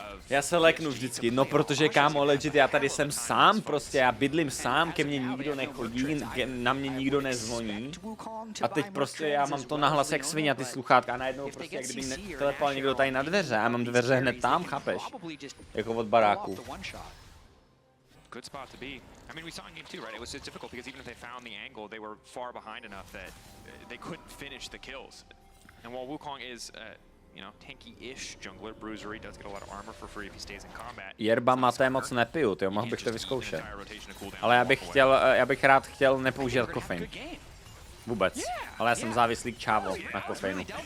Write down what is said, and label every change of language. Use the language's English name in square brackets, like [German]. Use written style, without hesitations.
[Czech] Já se leknu vždycky, no protože kámo, legit, já tady jsem sám, prostě já bydlím sám, ke mně nikdo nechodí, na mě nikdo nezvoní. A teď prostě já mám to nahlas jak svině, ty sluchátka a najednou prostě jak kdyby telepoval někdo tady na dveře, já mám dveře hned tam, chápeš? Jako od baráku. [English] Good spot to be. I mean, we saw in game 2, right? It was just difficult because even if they found the angle, they were far behind enough that they couldn't finish the kills. And while Wukong is tanky-ish jungler. Bruisery does get a lot of armor for free if he stays in combat. [Czech] Yerba mate moc nepiju, tyjo, mohl bych to vyzkoušet. Ale já bych rád chtěl nepoužívat kofein. Vůbec. Ale já jsem závislý k čávo na kofeinu.